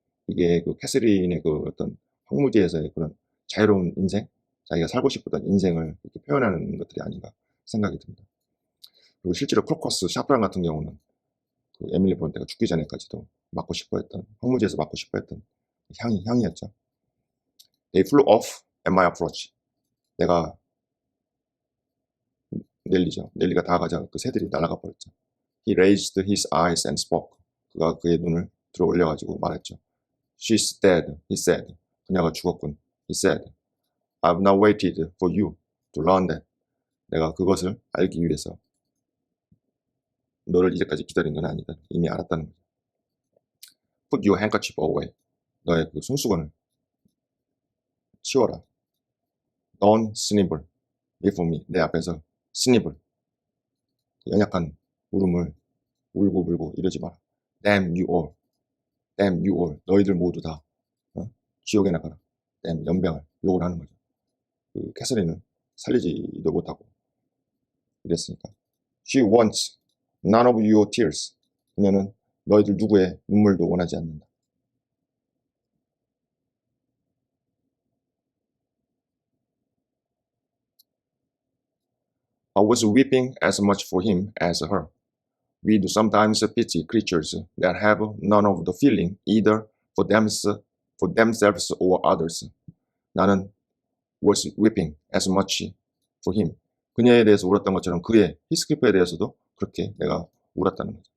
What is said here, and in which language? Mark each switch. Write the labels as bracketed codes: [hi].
[ko] 이게 그 캐서린의 그 어떤 황무지에서의 그런 자유로운 인생, 자기가 살고 싶었던 인생을 이렇게 표현하는 것들이 아닌가 생각이 듭니다. 그리고 실제로 크로커스, 샤프란 같은 경우는 그 에밀리 브론테가 죽기 전에까지도 맡고 싶어했던, 황무지에서 맡고 싶어했던 향이었죠. [en] They flew off at my approach. [ko] 내가 넬리가 다가가자 그 새들이 날아가 버렸죠. [en] He raised his eyes and spoke. [ko] 그가 그의 눈을 들어 올려가지고 말했죠. [en] She's dead, he said. [ko] 그녀가 죽었군. [en] He said. I've not waited for you to learn that. [ko] 내가 그것을 알기 위해서 너를 이제까지 기다린 건 아니다. 이미 알았다는 거죠. [en] Put your handkerchief away. [ko] 너의 그 손수건을 치워라. [en] Don't snivel before me. [ko] 내 앞에서 snivel. 연약한 울음을 울고 불고 이러지 마라. [en] Damn you all. Damn you all. [ko] 너희들 모두 다 지옥에 나가라. Damn 연병을 욕을 하는 거죠. 그 캐서린은 살리지도 못하고 이랬으니까. [en] She wants none of your tears. [ko] 그녀는 너희들 누구의 눈물도 원하지 않는다. [en] I was weeping as much for him as her. We do sometimes pity creatures that have none of the feeling either for themselves or others. 나는 was weeping as much for him. [ko] 그녀에 대해서 울었던 것처럼 그의 히스키프에 대해서도 그렇게 내가 울었다는 거죠.